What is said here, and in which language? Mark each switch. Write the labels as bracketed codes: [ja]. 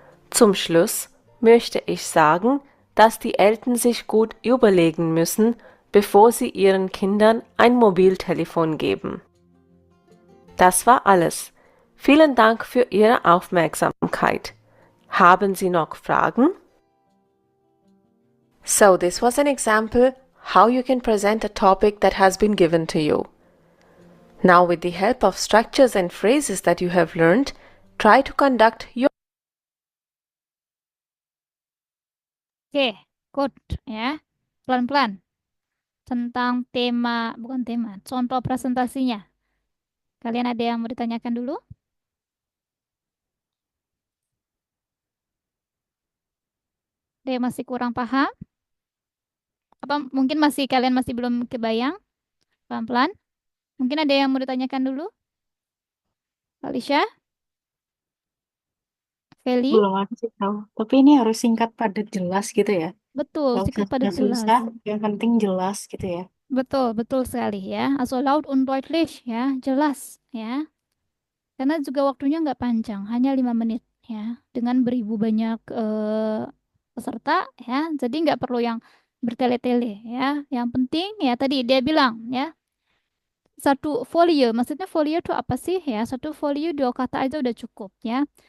[de] Zum Schluss möchte ich sagen, dass die Eltern sich gut überlegen müssen, bevor sie ihren Kindern ein Mobiltelefon geben. Das war alles. Vielen Dank für Ihre Aufmerksamkeit. Haben Sie noch Fragen? [en] So this was an example how you can present a topic that has been given to you. Now with the help of structures and phrases that you have learned, try to conduct your [id] Oke, good ya. Pelan-pelan. Tentang tema, bukan tema, contoh presentasinya. Kalian ada yang mau ditanyakan dulu? Ada yang masih kurang paham? Apa mungkin kalian masih belum kebayang? Pelan-pelan. Mungkin ada yang mau ditanyakan dulu? Alicia? Feli? Belum aku sih tahu. Tapi ini harus singkat, padat, jelas gitu ya. Betul, Gak usah singkat padat jelas. susah, yang penting jelas gitu ya. Betul, betul sekali ya. [de] Also laut und deutlich ya, jelas ya. [id] Karena juga waktunya nggak panjang, hanya 5 menit ya. Dengan beribu banyak peserta ya. Jadi nggak perlu yang bertele-tele ya. Yang penting ya tadi dia bilang ya, satu folio. Maksudnya folio itu apa sih ya? Satu folio 2 kata aja udah cukup ya.